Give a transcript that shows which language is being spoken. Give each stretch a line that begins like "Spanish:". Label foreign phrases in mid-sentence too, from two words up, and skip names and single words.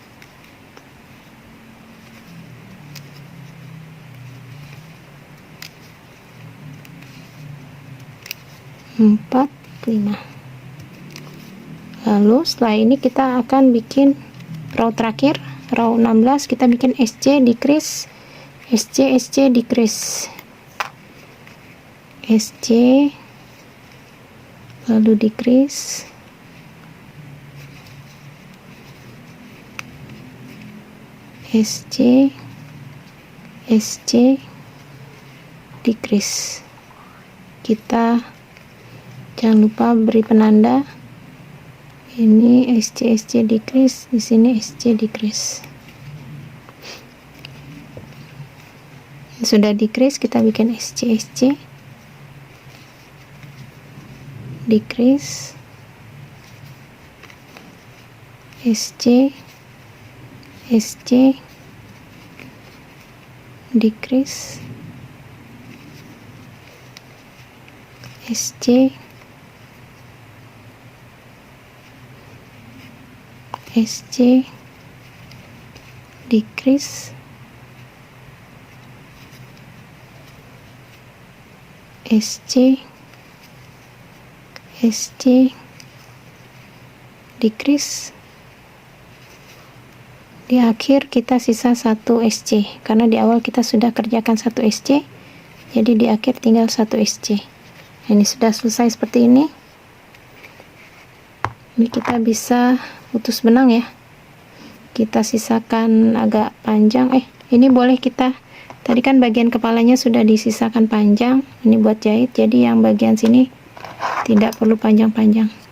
Indonesian: Empat, 5. Lalu setelah ini kita akan bikin row terakhir, row 16, kita bikin
English: SC decrease, SC SC decrease, SC,
Indonesian: lalu
English: decrease, SC SC decrease.
Indonesian: Kita jangan lupa beri penanda, ini
English: SC SC decrease,
Indonesian: di sini
English: SC decrease.
Indonesian: Sudah decrease, kita bikin
English: SC SC decrease, SC SC decrease, SC SC decrease, SC SC decrease.
Indonesian: Di akhir kita sisa 1 SC, karena di awal kita sudah kerjakan 1 SC, jadi di akhir tinggal 1 SC. Ini sudah selesai seperti ini. Ini kita bisa putus benang ya, kita sisakan agak panjang, ini boleh kita, tadi kan bagian kepalanya sudah disisakan panjang, ini buat jahit, jadi yang bagian sini tidak perlu panjang-panjang.